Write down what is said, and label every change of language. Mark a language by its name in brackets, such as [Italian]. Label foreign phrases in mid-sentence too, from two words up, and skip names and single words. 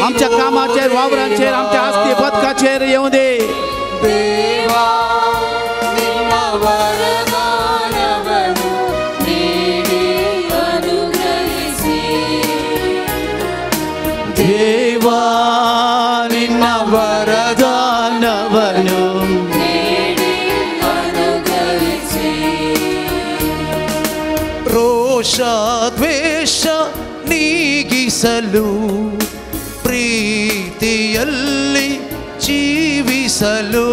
[Konkani] आमच्या कामाचेर वावरांचेर आमच्या आस्ती बदकाचेर येवं दे [Kannada] ದೇವಾ ನಿಮ್ಮ ವರದಾನವನು ನೀಡಿ ಅನುಗ್ರಹಿಸಿ देवा निನ್ನ ವರದಾನವನ್ನು ನೀಡಿ ಅನುಗ್ರಹಿಸಿ ರೋಷ ದ್ವೇಷ ನೀಗಿಸಲು ಪ್ರೀತಿಯಲ್ಲಿ ಜೀವಿಸಲು